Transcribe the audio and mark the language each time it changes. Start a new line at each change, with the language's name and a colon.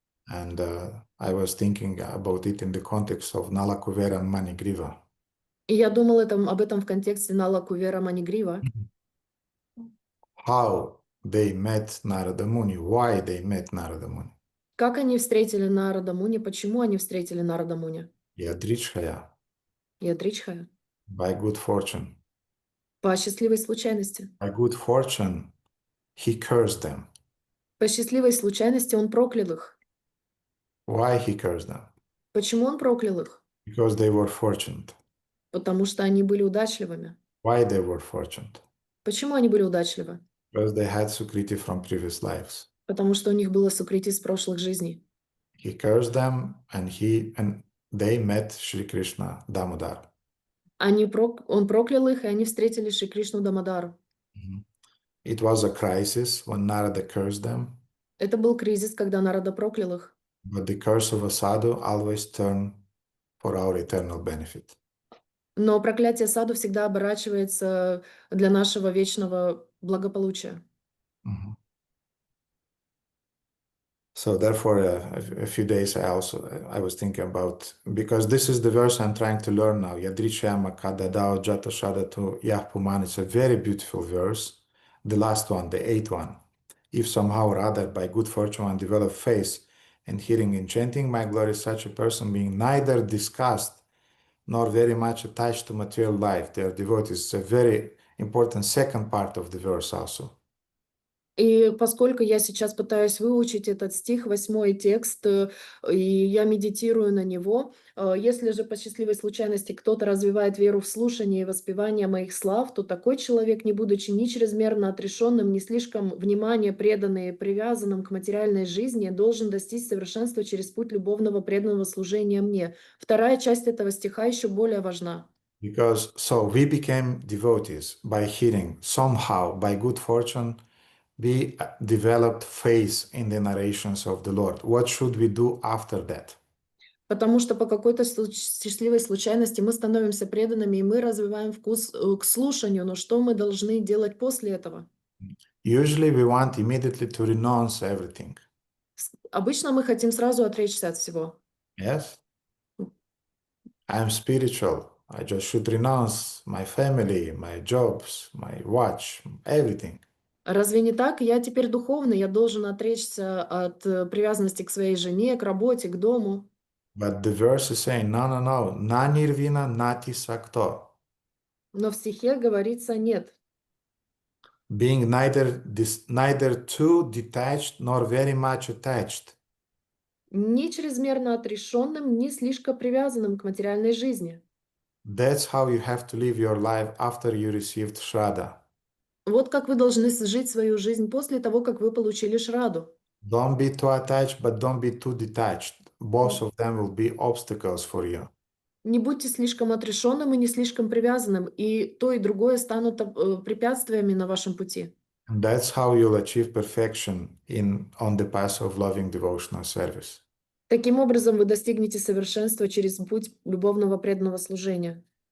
English: And I was thinking about it in the context of Nalakuvera Manigriva.
Russian: И я думал об этом в контексте Нала Кувера Манигрива.
English: How they met Narada Muni, why they met Narada Muni.
Russian: Как они встретили Нарада Муни? Почему они встретили Нарада Муни?
Sanskrit: Yadrichaya, Ядричхая.
English: by good fortune.
Russian: По счастливой случайности.
English: By good fortune, he cursed them.
Russian: По счастливой случайности он проклял их.
English: Why he cursed them?
Russian: Почему он проклял их?
English: Because they were fortunate.
Russian: Потому что они были удачливыми.
English: Why they were fortunate?
Russian: Почему они были удачливы?
English: Because they had Sukriti from previous lives.
Russian: Потому что у них было сукрити из прошлых жизней.
English: He cursed them and they met Shri Krishna Damodar.
Russian: Он проклял их, и они встретили Шри Кришну Дамодару.
English: It was a crisis when Narada cursed them,
Russian: Это был кризис, когда Нарада проклял их.
English: but the curse of a sadhu always turned for our eternal benefit.
Russian: Но проклятие саду всегда оборачивается для нашего вечного благополучия.
English: So therefore, a few days I was thinking about, because this is the verse I'm trying to learn now.
Sanskrit: Yadrichaya kadadao jata shadatu yahpuman.
English: It's a very beautiful verse. The last one, the eighth one. If somehow or other by good fortune one develop faith and hearing and chanting my glory, such a person being neither disgusted nor very much attached to material life, they are devotees. It's a very important second part of the verse also.
Russian: И поскольку я сейчас пытаюсь выучить этот стих, 8 текст, и я медитирую на него, если же по счастливой случайности кто-то развивает веру в слушание и воспевание моих слав, то такой человек, не будучи ни чрезмерно отрешенным, ни слишком внимание преданным и привязанным к материальной жизни, должен достичь совершенства через путь любовного преданного служения мне. Вторая часть этого стиха еще более важна.
English: Because so we became devotees by hearing somehow, by good fortune, we developed faith in the narrations of the Lord. What should we do after that?
Russian: Потому что по какой-то счастливой случайности мы становимся преданными, и мы развиваем вкус к слушанию. Но что мы должны делать после этого?
English: Usually we want immediately to renounce everything.
Russian: Обычно мы хотим сразу отречься от всего.
English: Yes? I'm spiritual. I just should renounce my family, my jobs, my watch, everything.
Russian: Разве не так? Я теперь духовный, я должен отречься от привязанности к своей жене, к работе, к дому.
English: But the verse is saying, no,
Sanskrit: na nirvina nati sakto.
Russian: Но в стихе говорится нет.
English: Being neither too detached nor very much attached.
Russian: Ни чрезмерно отрешенным, ни слишком привязанным к материальной жизни.
English: That's how you have to live your life after you received Shraddha.
Russian: Вот как вы должны жить свою жизнь после того, как вы получили Шраду.
English: Don't be too attached, but don't be too detached. Both of them will be obstacles for you.
Russian: Не будьте слишком отрешенным и не слишком привязанным, и то, и другое станут препятствиями на вашем пути.
English: And that's how you'll achieve perfection on the path of loving devotional service.
Russian: Таким образом, вы достигнете совершенства через путь любовного преданного служения.